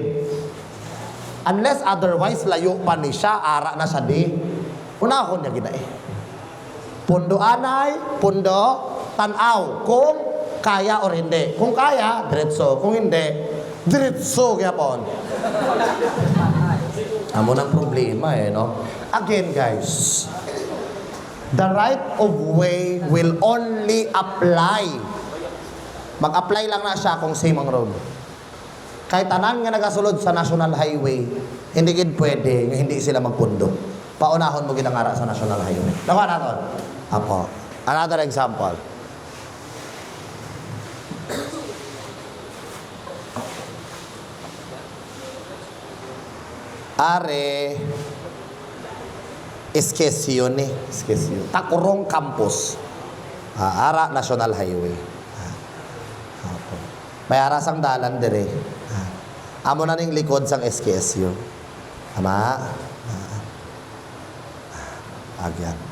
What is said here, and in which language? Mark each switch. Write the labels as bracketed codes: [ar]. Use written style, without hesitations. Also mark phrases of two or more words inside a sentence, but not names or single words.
[en] Unless otherwise, [hil] layo pa ni siya, ara na siya di. Unahon niya gina eh. Pundo anay, pundo, tanaw. Kung kaya or hindi. Kung kaya, diretso. Kung hindi, diretso gyapon. Amo nang problema eh, no? [en] Again, guys, the right of way will only apply. [hil] Mag-apply lang na siya kung same ang road. Kahit tanan nga nagasulod sa National Highway, hindi gid pwede nga hindi sila magpundo. Paunahon mo ginangara sa National Highway. Nakuha natin. Apo. [en] Another example. Are Esquecione. [hil] Takurong Campus. Ara National Highway. May aras ang dalan dire. Amo na ning likod sang SKSU. Tama? Agyan.